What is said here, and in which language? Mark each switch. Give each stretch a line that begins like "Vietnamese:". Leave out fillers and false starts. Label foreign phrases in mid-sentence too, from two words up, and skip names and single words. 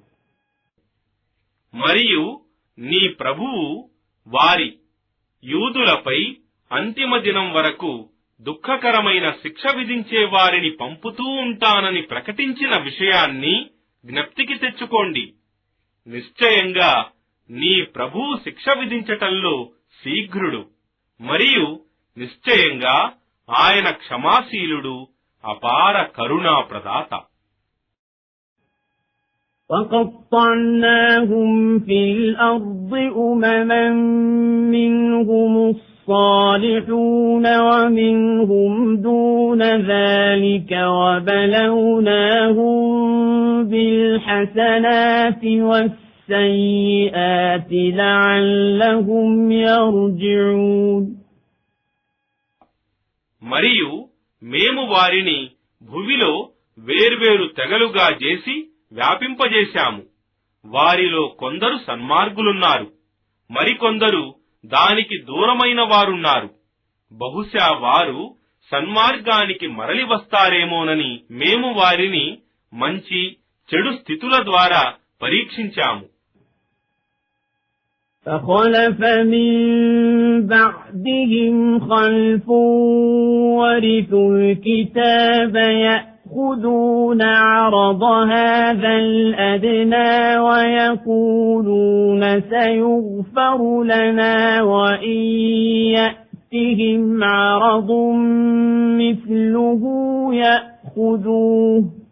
Telugu: మరియు నీ ప్రభువు వారి యూదులపై అంతిమ దినం వరకు దుఃఖకరమైన శిక్ష విధించే వారిని పంపుతూ ఉంటానని ప్రకటించిన విషయాన్ని జ్ఞప్తికి తెచ్చుకోండి. నిశ్చయంగా నీ ప్రభువు శిక్ష విధించటంలో శీఘ్రుడు మరియు నిశ్చయంగా ఆయన క్షమాశీలుడు, అపార కరుణా ప్రదాత.
Arabic: وَقَطَّعْنَاهُمْ فِي الْأَرْضِ أُمَمًا مِّنْهُمُ الصَّالِحُونَ وَمِنْهُمْ دُونَ ذَلِكَ وَبَلَوْنَاهُمْ بِالْحَسَنَاتِ وَالسَّيِّئَاتِ لَعَلَّهُمْ يَرْجِعُونَ.
Telugu: మరియు మేము వారిని భూమిలో వేర్వేరు తెగలుగా చేసి వ్యాపింపజేశాము. వారిలో కొందరు సన్మార్గులున్నారు, మరికొందరు దానికి దూరమైన వారున్నారు. బహుశా వారు సన్మార్గానికి మరలి వస్తారేమోనని మేము వారిని మంచి చెడు స్థితుల ద్వారా పరీక్షించాము.
Arabic: فَخَلَفَ مِن بَعْدِهِمْ خَلْفٌ وَرِثُوا الْكِتَابَ يَأْخُذُونَ عَرَضَ هَذَا الْأَدْنَىٰ وَيَقُولُونَ سَيُغْفَرُ لَنَا وَإِن يَأْتِهِمْ عَرَضٌ مِّثْلُهُ يَأْخُذُوهُ